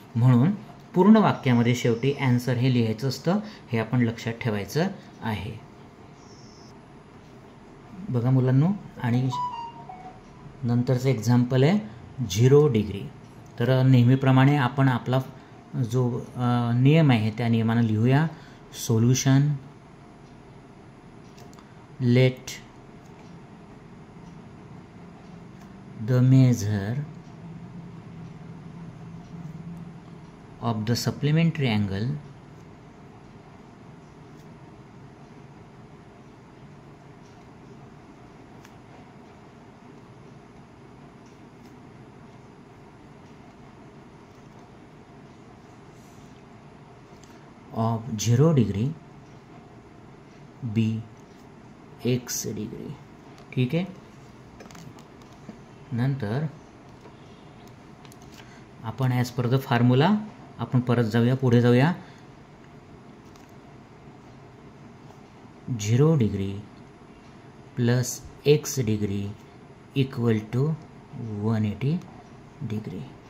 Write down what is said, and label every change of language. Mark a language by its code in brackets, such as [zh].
[mr] म्हणून पूर्ण वाक्यामध्ये शेवटी आन्सर हे लिहायचं असतं, हे आपण लक्षात ठेवायचं आहे. बघा मुलांनो, आणि नंतरचं एक्झाम्पल आहे 0 डिग्री. तर नेहमीप्रमाणे आपण आपला जो नियम आहे त्या नियमानं लिहूया. [en] Solution let the measure of the supplementary angle of 0 degree be x degree. [mr] ठीक आहे. नंतर आपण ॲज पर द फॉर्म्युला आपण परत जाऊया, पुढे जाऊया. 0 degree plus x degree equal to 180 degree.